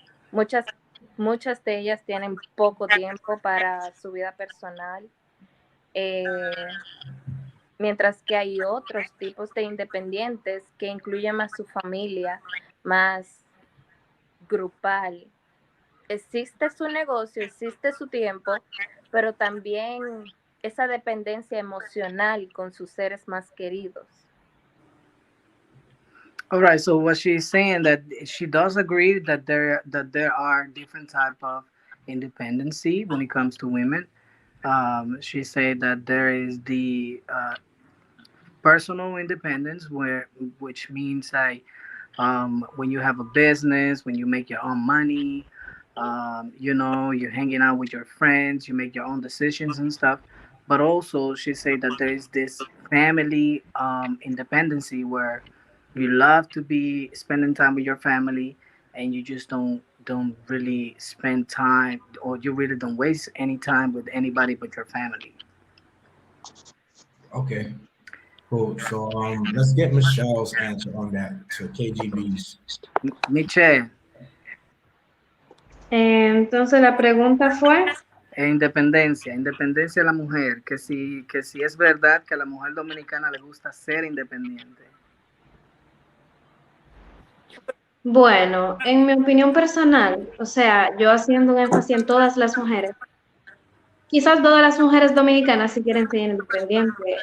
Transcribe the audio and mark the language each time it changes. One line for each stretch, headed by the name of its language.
Spanish: Muchas de ellas tienen poco tiempo para su vida personal, mientras que hay otros tipos de independientes que incluyen más su familia, más grupal. Existe su negocio, existe su tiempo, pero también esa dependencia emocional con sus seres más queridos.
English: All right. So what she's saying that she does agree that there are different type of independency when it comes to women. She said that there is the personal independence, which means like when you have a business, when you make your own money, you're hanging out with your friends, you make your own decisions and stuff. But also, she said that there is this family independency where you love to be spending time with your family, and you just don't really spend time, or you really don't waste any time with anybody but your family. Okay, cool. So let's get Michelle's answer on that. So KGB's. Michelle,
Spanish: Entonces la pregunta fue, independencia de la mujer, que si es verdad que a la mujer dominicana le gusta ser independiente. bueno, en mi opinión personal, o sea, yo haciendo un énfasis en todas las mujeres, quizás todas las mujeres dominicanas sí quieren ser independientes.